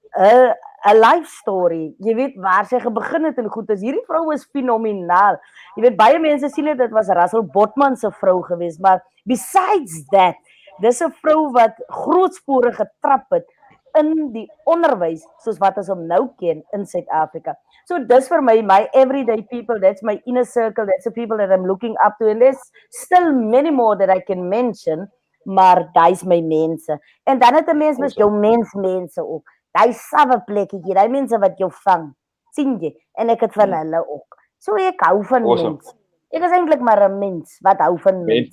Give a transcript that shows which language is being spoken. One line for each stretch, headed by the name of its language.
Afrikaans: 'n
English: life story.
Afrikaans: Jy weet waar sy begin het en goed is. Hierdie vrou is fenomenaal. Jy weet baie mense sien dit was Russell Botman se vrou geweest, maar
English: besides that,
Afrikaans: dis 'n vrou wat groot spore getrap het in die onderwys soos wat ons hom nou ken in Suid-Afrika.
English: So dis vir my everyday people, that's my inner circle, that's the people that I'm looking up to, and there's still many more that I can mention,
Afrikaans: maar dis my mense. En dan het 'n mens met jou mense ook. Daai sawe plekkie, daai mense wat jou vang. Sien jy? En ek het van hulle ook. So ek hou van mense. Ek is eintlik maar 'n mens wat hou van mense.